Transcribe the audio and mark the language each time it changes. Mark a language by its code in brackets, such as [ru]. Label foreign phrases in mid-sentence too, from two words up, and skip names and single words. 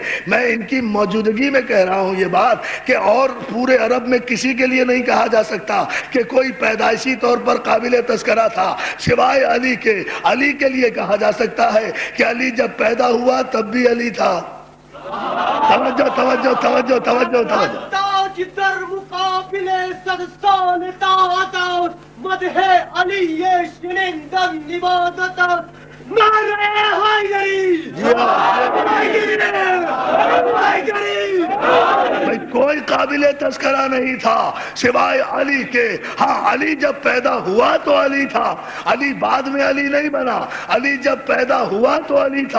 [ur] میں ان کی موجودگی میں کہہ رہا ہوں یہ بات کہ اور پورے عرب میں کسی کے لیے نہیں کہا جا سکتا کہ کوئی پیدائشی طور پر قابل تذکرہ تھا سوائے علی کے۔ علی کے لیے کہا جا سکتا ہے کہ علی جب پیدا ہوا تب بھی علی تھا۔ توجہ توجہ توجہ توجہ توجہ۔ [fa] تاج در مقابل صد سال طاعت مدح علی شنیدن عبادت نعرہ حیدری، [ur] بھئی کوئی قابل تذکرہ نہیں تھا سوائے علی کے۔ ہاں علی جب پیدا ہوا تو علی تھا، علی بعد میں علی نہیں بنا، علی جب پیدا ہوا تو علی تھا۔